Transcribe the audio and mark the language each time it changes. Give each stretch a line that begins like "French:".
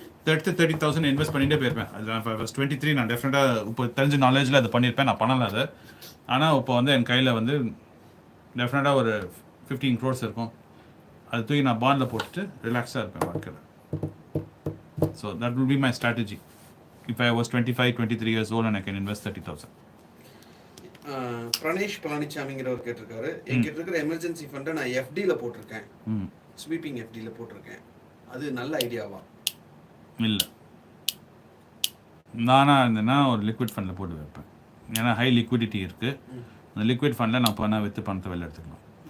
Tamil: 30,000 invest பண்ணிகிட்டே போயிருப்பேன். அது நான் 23 நான் டெஃபினட்டாக இப்போ தெரிஞ்ச நாலேஜில் அதை பண்ணியிருப்பேன். நான் பண்ணலை அது. ஆனால் இப்போ வந்து என் கையில் வந்து டெஃபினட்டாக ஒரு 15 crores இருக்கும். அது தூக்கி நான் பாண்டில் போட்டுட்டு ரிலாக்ஸாக இருப்பேன் வாழ்க்கையில்.
English: So that will be my strategy. If I was 23 years old and I can invest 30,000.
Tamil: Pranesh பழனிசாமிங்கிறவர் கேட்டிருக்காரு, என்கிட்ட இருக்கிற எமர்ஜென்சி ஃபண்டை நான் எஃப்டியில் போட்டிருக்கேன், ஸ்வீப்பிங் எஃப்டியில் போட்டிருக்கேன், அது நல்ல ஐடியாவா? இல்லை, நானாக இருந்தேன்னா ஒரு லிக்விட் ஃபண்டில் போட்டு வைப்பேன். ஏன்னா ஹை லிக்விடிட்டி இருக்குது. அந்த லிக்விட் ஃபண்டில் நான் பண்ண விற்று பணத்தை வெளில எடுத்துக்கலாம்.